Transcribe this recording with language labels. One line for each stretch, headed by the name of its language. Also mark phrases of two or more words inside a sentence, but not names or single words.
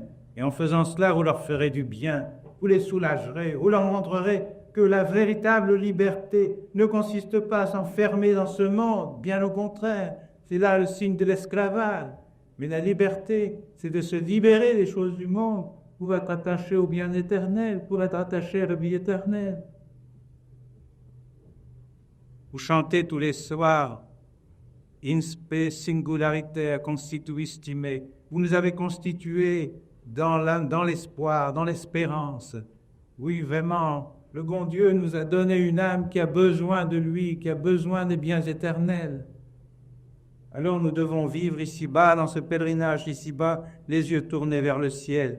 French: Et en faisant cela, vous leur ferez du bien, vous les soulagerez, vous leur montrerez que la véritable liberté ne consiste pas à s'enfermer dans ce monde, bien au contraire, c'est là le signe de l'esclavage. Mais la liberté, c'est de se libérer des choses du monde pour être attaché au bien éternel, pour être attaché à la vie éternelle. Vous chantez tous les soirs,
Latin: in spe singularité constituistime.
French: Vous nous avez constitués dans l'espoir, dans l'espérance. Oui, vraiment, le bon Dieu nous a donné une âme qui a besoin de lui, qui a besoin des biens éternels. Alors nous devons vivre ici-bas, dans ce pèlerinage ici-bas, les yeux tournés vers le ciel.